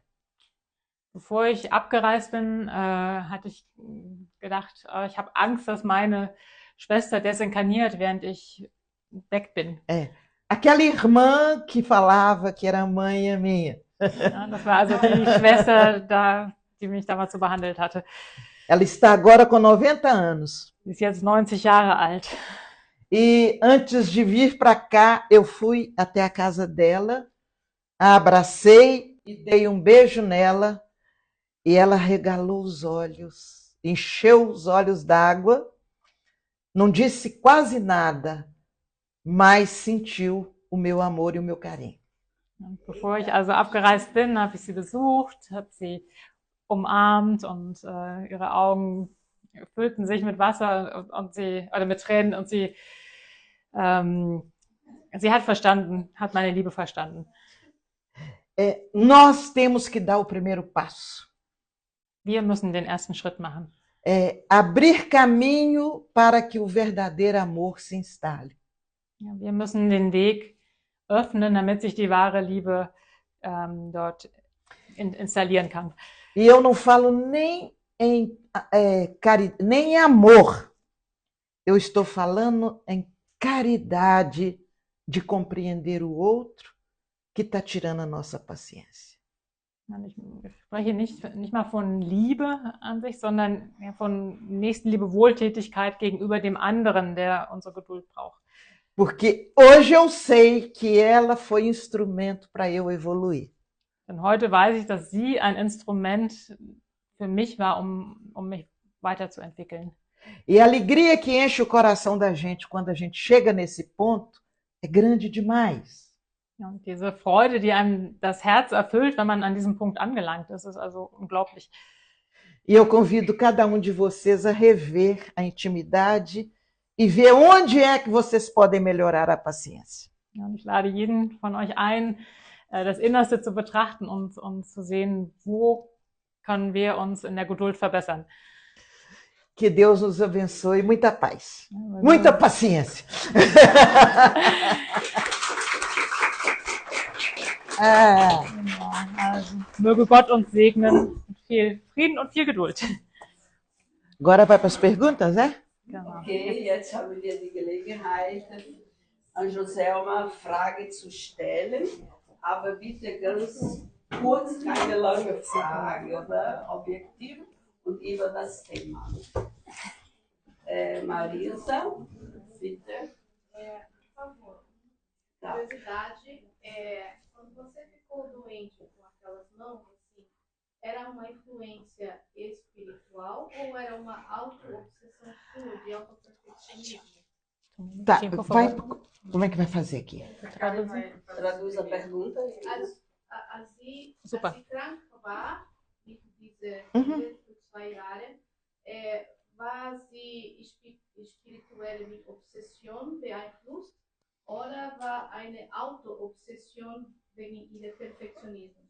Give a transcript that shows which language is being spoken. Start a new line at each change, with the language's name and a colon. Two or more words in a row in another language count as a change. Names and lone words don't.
German: Bevor ich abgereist bin, hatte ich gedacht, ich habe Angst, dass meine Schwester desinkarniert, während ich weg bin.
Portuguese: Aquela irmã que falava que era mãe minha.
German: Ja, das war also die Schwester, die mich damals so behandelt hatte.
Portuguese: Ela está agora com 90 anos.
German: Sie ist jetzt 90 Jahre alt.
Portuguese: E antes de vir para cá, eu fui até a casa dela, a abracei e dei um beijo nela, e ela regalou os olhos, encheu os olhos d'água, não disse quase nada, mas sentiu o meu amor e o meu carinho.
German: Und bevor ich also abgereist bin, habe ich sie besucht, habe sie umarmt und ihre Augen füllten sich mit Wasser und sie, oder mit Tränen, und sie Sie hat verstanden, hat meine Liebe verstanden.
Portuguese: Nós temos que dar o primeiro passo.
German: Wir müssen den ersten Schritt machen.
Portuguese: Abrir caminho para que o verdadeiro amor se instale.
German: Ja, wir müssen den Weg öffnen, damit sich die wahre Liebe dort installieren kann.
Portuguese: E eu não falo nem em amor. Eu estou falando em caridade de compreender o outro que está tirando a nossa paciência.
German: Ich spreche nicht mal von Liebe an sich, sondern von Nächstenliebe, Wohltätigkeit gegenüber dem anderen, der unsere Geduld braucht.
Portuguese: Porque hoje eu sei que ela foi instrumento para eu evoluir.
German: Denn heute weiß ich, dass sie ein Instrument für mich war, um mich weiterzuentwickeln.
Portuguese: E a alegria que enche o coração da gente quando a gente chega nesse ponto é grande demais.
German: Und diese Freude, die einem das Herz erfüllt, wenn man an diesem Punkt angelangt ist, ist also unglaublich.
Portuguese: E eu convido cada um de vocês a rever a intimidade e ver onde é que vocês podem melhorar a paciência.
German: Und ich lade jeden von euch ein, das Innerste zu betrachten und zu sehen, wo können wir uns in der Geduld verbessern.
Portuguese: Que Deus nos abençoe. Muita paz. Muita paciência.
German: Also, möge Gott uns segnen mit viel Frieden und viel Geduld.
Portuguese: Agora vai para as perguntas, né?
German: Genau. Okay, jetzt haben wir die Gelegenheit, an Joselma Frage zu stellen, aber bitte ganz kurz, keine lange Frage, oder? Objektiv und über das Thema. Marisa, bitte.
Portuguese: Por favor, Tá. curiosidade, quando você ficou doente com aquelas mãos, assim, era uma influência espiritual ou era uma auto-obsessão sua de autoperfeccionismo? Tá, Sim, por vai, favor. como é que vai fazer aqui? Traduz a pergunta.
German: Als Super. sie krank war, mit dieser Mhm. für 2 Jahre, war sie spirituell mit Obsession beeinflusst oder war eine Auto-Obsession wegen ihres Perfektionismus?